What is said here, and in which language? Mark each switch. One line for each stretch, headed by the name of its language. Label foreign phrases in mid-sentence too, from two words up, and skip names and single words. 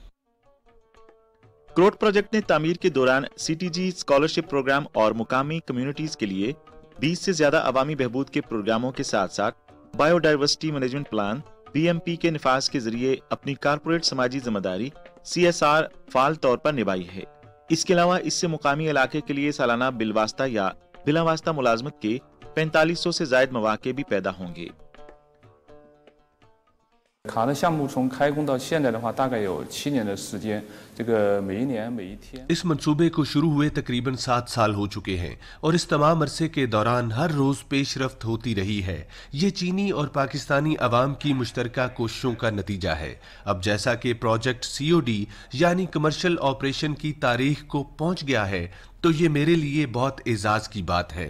Urdu: کروٹ پروجیکٹ نے تعمیر کے دوران
English: CTG scholarship program
Urdu: اور مقامی کمیونٹیز کے لیے 20 سے زیادہ عوامی بہبود کے پروگراموں کے ساتھ ساتھ
English: biodiversity management plan BMP
Urdu: کے نفاذ کے ذریعے اپنی کارپوریٹ سماجی ذمہ داری CSR فال طور پر نبھائی ہے. اس کے علاوہ اس سے مقامی علاقے کے لیے سالانہ بالواسطہ یا بلاواسطہ ملازمت کے 4500 سے زیادہ موقعے بھی پیدا ہوں گے.
Chinese: 卡的项目从开工到现在的话，大概有7年的时间。这个每一年每一天。
Urdu: اس منصوبے کو شروع ہوئے تقریباً 7 سال ہو چکے ہیں اور اس تمام عرصے کے دوران ہر روز پیش رفت ہوتی رہی ہے. یہ چینی اور پاکستانی عوام کی مشترکہ کوششوں کا نتیجہ ہے. اب جیسا کہ پروجیکٹ COD یعنی
English: commercial operation
Urdu: کی تاریخ کو پہنچ گیا ہے، تو یہ میرے لیے بہت اعزاز کی بات ہے.